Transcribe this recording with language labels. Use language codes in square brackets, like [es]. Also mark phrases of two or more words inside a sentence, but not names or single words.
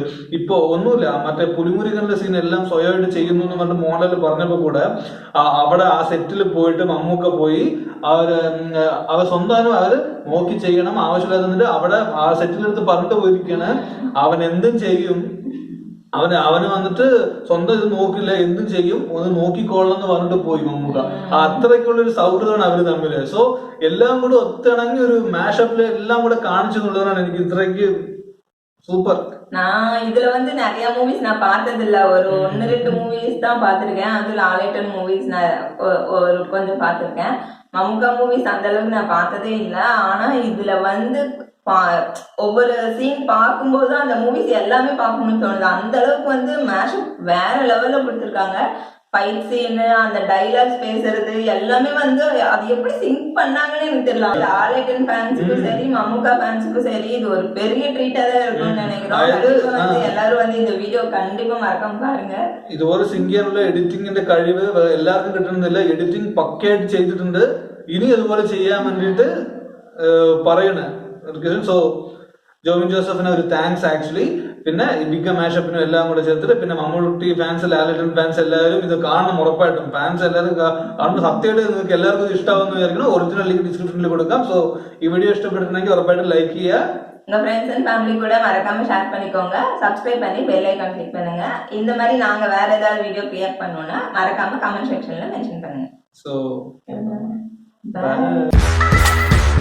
[ml] ഇപ്പൊ ഒന്നുമില്ല, മറ്റേ പുലിമുരുകന്റെ സീൻ എല്ലാം സ്വയമായിട്ട് ചെയ്യുന്നു എന്ന് പറഞ്ഞിട്ട് മോഡൽ പറഞ്ഞപ്പോ കൂടെ അവിടെ ആ സെറ്റിൽ പോയിട്ട് മമ്മൂക്ക പോയി അവർ സ്വന്തം അവര് നോക്കി ചെയ്യണം ആവശ്യമില്ലാതെ അവിടെ ആ സെറ്റിലെടുത്ത് പറഞ്ഞിട്ട് പോയിരിക്കാണ് അവൻ എന്തും ചെയ്യും, അവന് വന്നിട്ട് സ്വന്തം ഇത് നോക്കില്ല എന്തും ചെയ്യും, ഒന്ന് നോക്കിക്കോളണം എന്ന് പറഞ്ഞിട്ട് പോയി മമ്മൂക്ക. അത്രയ്ക്കുള്ള ഒരു സൗഹൃദമാണ് അവര് തമ്മില്. സോ എല്ലാം കൂടെ ഒത്തിണങ്ങി ഒരു മാഷപ്പില് എല്ലാം കൂടെ കാണിച്ചു എന്നുള്ളതാണ് എനിക്ക് ഇത്രയ്ക്ക് சூப்பர். [ta] நான் இதுல வந்து நிறைய மூவிஸ் நான் பார்த்தது இல்ல, ஒரு 1-2 மூவிஸ் தான் பார்த்திருக்கேன். அது லாலேட்டன் மூவிஸ் நான் ஒரு கொஞ்சம் பார்த்திருக்கேன். மம்முக்கா மூவிஸ் அந்த அளவுக்கு நான் பார்த்ததே இல்லை. ஆனா இதுல வந்து ஒவ்வொரு சீன் பார்க்கும்போது அந்த மூவிஸ் எல்லாமே பார்க்கணும்னு தோணுது. அந்த அளவுக்கு வந்து மேஷப் வேற லெவல்ல கொடுத்துருக்காங்க. ஃபைட் சீனு, அந்த டைலாக்ஸ் பேசுறது எல்லாமே வந்து அது எப்படி சிங்க் பண்ணாங்கன்னு எனக்கு தெரியல. லாலேட்டன் ஃபேன்ஸுக்கும் சரி மம்முக்கா ஃபேன்ஸுக்கும் சரி இது ஒரு பெரிய ட்ரீட்டா தான் இருக்கும்னு நினைக்கிறோம். எல்லாரும் வந்து இந்த வீடியோ கண்டிப்பா மறக்காம பாருங்க. [ml] ഇതുപോലെ സിങ്ക് ചെയ്യാനുള്ള എഡിറ്റിംഗിന്റെ കഴിവ് എല്ലാവർക്കും കിട്ടുന്നില്ല. എഡിറ്റിംഗ് പക്കയായിട്ട് ചെയ്തിട്ടുണ്ട്. ഇനി അതുപോലെ ചെയ്യാൻ വേണ്ടിയിട്ട് പറയണേ. സോ ജോബിൻ ജോസഫിന് ഒരു [en] thanks actually. [ml] പിന്നെ ബിഗ് മാഷപ്പിനും എല്ലാം കൂടെ ചേർത്തിട്ട് പിന്നെ മമ്മൂട്ടി ഫാൻസ്, ലാലേട്ടൻ ഫാൻസ് എല്ലാവരും ഇത് കാണണം ഉറപ്പായിട്ടും. ഫാൻസ് എല്ലാവരും കാണുമ്പോൾ സത്യമായിട്ട് നിങ്ങൾക്ക് എല്ലാവർക്കും ഇഷ്ടമാവുമെന്ന് വിചാരിക്കണം. [en] original link description-il [ml] കൊടുക്കാം. സോ ഈ വീഡിയോ ഇഷ്ടപ്പെട്ടിട്ടുണ്ടെങ്കിൽ ഉറപ്പായിട്ടും ലൈക്ക് ചെയ്യുക. [ta] உங்க [en] friends and family [ta] கூட மறக்காம ஷேர் பண்ணிக்கோங்க. சப்ஸ்கிரைப் பண்ணி [en] bell icon click [ta] பண்ணுங்க. இந்த மாதிரி நாங்க வேற ஏதாவது [en] video create [ta] பண்ணோம்னா மறக்காம [en] comment section-la mention [ta] பண்ணுங்க. [en] So bye.